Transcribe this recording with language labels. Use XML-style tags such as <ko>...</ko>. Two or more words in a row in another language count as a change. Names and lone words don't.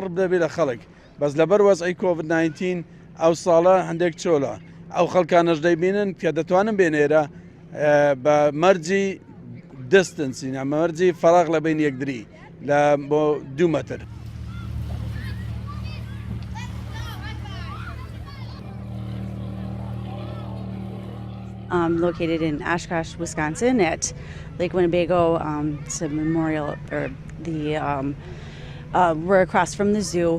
<ckb>دەبێت لە خەڵک بەس لەبەر وەزعی کۆڤید 19 ئەو ساڵە هەندێک چۆلە ئەو خەڵکانەش دەیبینن کە دەتوانن بێنێرە بە مەرجی دستنسی مەرجی فەراغ لە بین یەکدری لە بۆ 2 مەتر.</ckb> <en>Located in Oshkosh, Wisconsin at Lake Winnebago. It's a memorial, or we're across from the zoo.</en>